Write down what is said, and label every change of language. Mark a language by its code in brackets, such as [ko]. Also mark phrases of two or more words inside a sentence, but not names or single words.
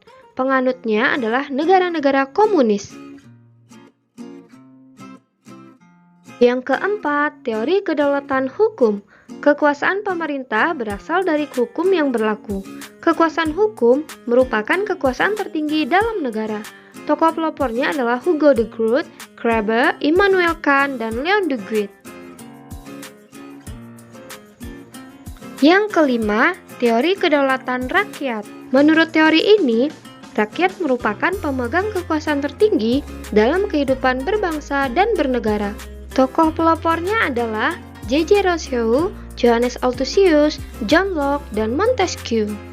[id] Penganutnya adalah negara-negara komunis. Yang keempat, teori kedaulatan hukum. Kekuasaan pemerintah berasal dari hukum yang berlaku. Kekuasaan hukum merupakan kekuasaan tertinggi dalam negara. Tokoh pelopornya adalah Hugo de Groot, Krabbe, Immanuel Kant, dan Leon de Guet. Yang kelima, teori kedaulatan rakyat. Menurut teori ini, rakyat merupakan pemegang kekuasaan tertinggi dalam kehidupan berbangsa dan bernegara. Tokoh pelopornya adalah J.J. Rousseau, Johannes Althusius, John Locke, dan Montesquieu.